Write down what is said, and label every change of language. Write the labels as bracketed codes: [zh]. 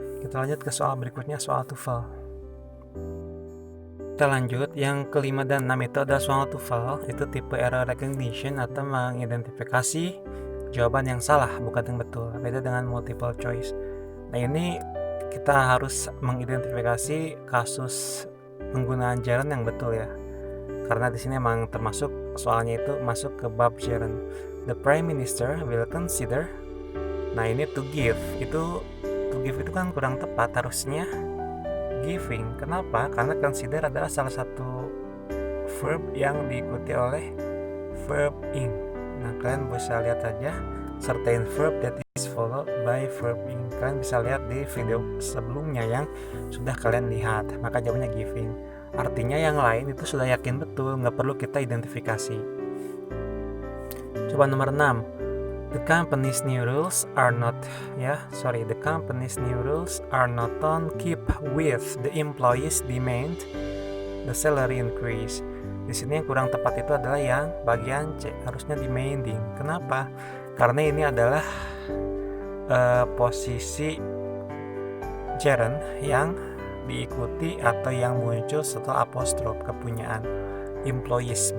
[id] Kita lanjut ke soal berikutnya, soal TOEFL. Kita lanjut, yang kelima dan 6 itu adalah soal TOEFL, itu tipe error recognition atau mengidentifikasi jawaban yang salah, bukan yang betul. Beda dengan multiple choice. Nah, ini kita harus mengidentifikasi kasus penggunaan gerund yang betul ya. Karena di sini emang termasuk soalnya itu masuk ke bab gerund. [en] The Prime Minister will consider. [id] Nah, ini [en] to give [id] itu kan kurang tepat, harusnya giving. Kenapa? Karena consider adalah salah satu verb yang diikuti oleh verb in. Nah, kalian bisa lihat aja [en] certain verb that is followed by verb in. [id] Kalian bisa lihat di video sebelumnya yang sudah kalian lihat. Maka jawabannya giving. Artinya yang lain itu sudah yakin betul, nggak perlu kita identifikasi. Coba nomor 6. [en] The company's new rules are not on keep with the employees' demand the salary increase. [id] Di sini yang kurang tepat itu adalah yang bagian C, harusnya demanding. Kenapa? Karena ini adalah posisi gerund yang diikuti atau yang muncul setelah apostrof kepunyaan employees.